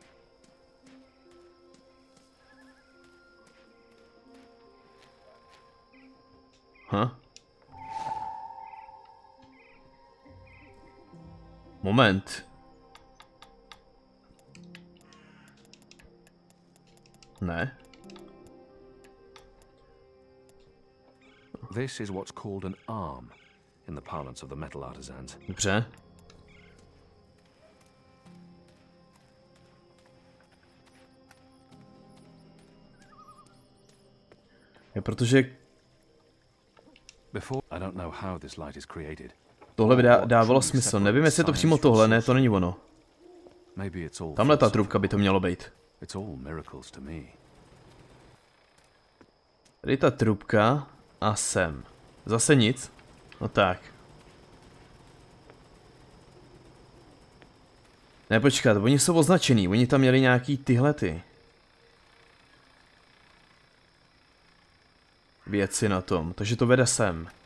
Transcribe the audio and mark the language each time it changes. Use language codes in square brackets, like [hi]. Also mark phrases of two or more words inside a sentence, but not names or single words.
[cs] Moment. Ne. [en] This is what's called an arm in the parlance of the metal artisans. [cs] Dobře. Je protože [en] Before, I don't know how this light is created. [cs] Tohle by dávalo smysl. Nevím, jestli je to přímo tohle, ne, to není ono. Tamhle ta trubka by to mělo být. Tady ta trubka a sem. Zase nic? No tak. Ne, počkat, oni jsou označený, oni tam měli nějaký tyhlety věci na tom, takže to vede sem.